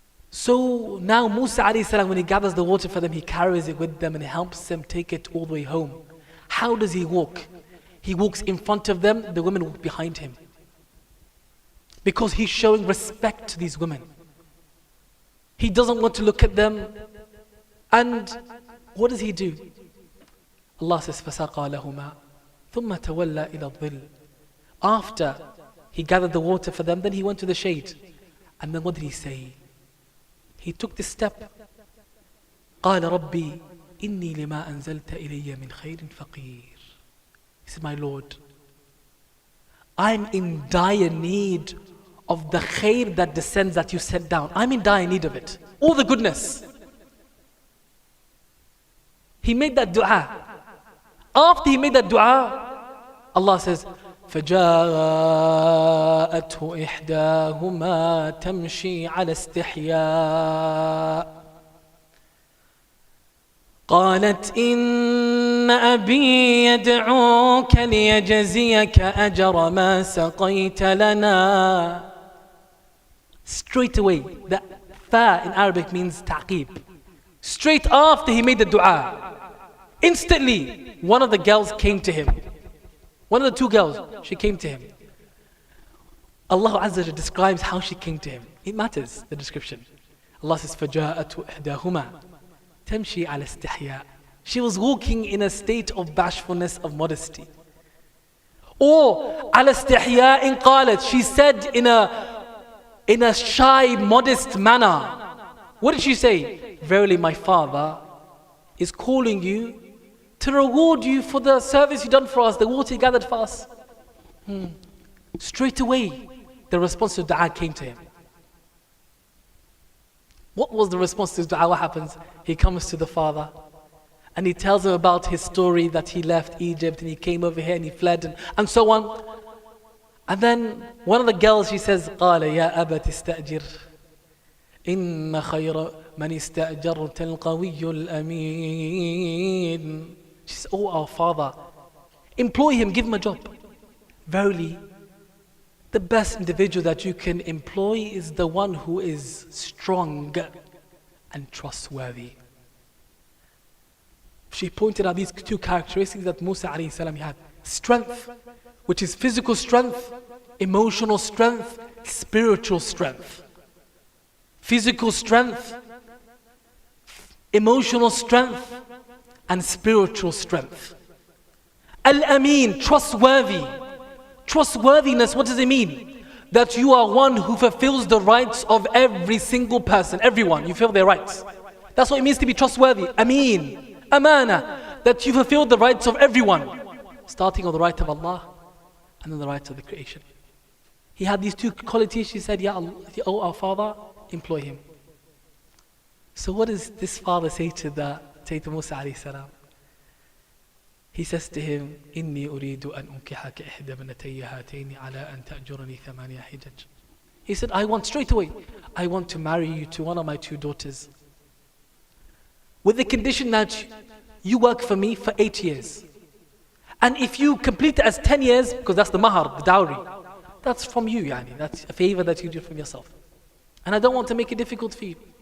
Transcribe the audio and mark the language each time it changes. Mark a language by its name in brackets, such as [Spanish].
[English] So now Musa alayhi salam, when he gathers the water for them, he carries it with them and helps them take it all the way home. How does he walk? He walks in front of them, the women walk behind him. Because he's showing respect to these women. He doesn't want to look at them. And what does he do? Allah says, [Arabic] فَسَقَى لَهُمَا ثُمَّ تَوَلَّى إِلَى الظِّلِّ. [English] After he gathered the water for them, then he went to the shade. And then what did he say? He took this step. [Arabic] قَالَ رَبِّي إِنِّي لِمَا أَنزَلْتَ إِلَيَّ مِنْ خَيْرٍ فَقِيرٍ. [English] He said, my Lord, I'm in dire need of the khair that descends that you sent down. I'm in dire need of it. All the goodness. He made that dua. After he made that dua, Allah says, [Arabic] فَجَاءَتْهُ إِحْدَاهُمَا تَمْشِي عَلَى اسْتِحْيَاءٍ قالت إن أبي يدعوك ليجزيك أجر ما سقيت لنا. [English] Straight away, the fa in Arabic means ta'qib. Straight after he made the dua, instantly one of the girls came to him. One of the two girls, she came to him. Allah Azza wa Jalla describes how she came to him. It matters, the description. Allah says, [Arabic] فَجَاءَتْهُ إِحْدَاهُمَا تَمْشِي عَلَى اسْتِحْيَاءٍ. [English] She was walking in a state of bashfulness, of modesty. [Arabic] Or عَلَى اسْتِحْيَاءٍ قَالَتْ. [English] She said in a shy, modest manner. What did she say? Verily my father is calling you to reward you for the service you done for us, the water you gathered for us. Straight away, the response to dua came to him. What was the response to his dua? What happens? He comes to the father and he tells him about his story that he left Egypt and he came over here and he fled and so on. And then one of the girls, she says, [Arabic] قال يا أبت استأجر إن خير من استأجرت القوي الأمين. [English] She says, oh our father, employ him, give him a job. Verily, the best individual that you can employ is the one who is strong and trustworthy. She pointed out these two characteristics that Musa alayhi salam had. Strength, which is physical strength, emotional strength, spiritual strength. Physical strength, emotional strength, and spiritual strength. Al-Amin, trustworthy. Trustworthiness, what does it mean? That you are one who fulfills the rights of every single person, everyone, you fulfill their rights. That's what it means to be trustworthy. Ameen, amana, that you fulfill the rights of everyone, starting on the right of Allah and then the rights of the creation. He had these two qualities. She said, Ya Allah, oh our father, employ him. So what does this father say to Musa alayhi salam? He says to him, [Arabic] إِنِّي أُرِيدُ أَنْ أُنْكِحَكَ إِحْدَى ابْنَتَيَّ هَاتَيْنِ عَلَىٰ أَنْ تَأْجُرَنِي ثَمَانِيَ حِجَجٍ. [English] He said, I want straight away, I want to marry you to one of my two daughters. With the condition that you work for me for 8 years. And if you complete it as 10 years, because that's the mahar, the dowry, that's from you, yani. That's a favor that you do from yourself. And I don't want to make it difficult for you.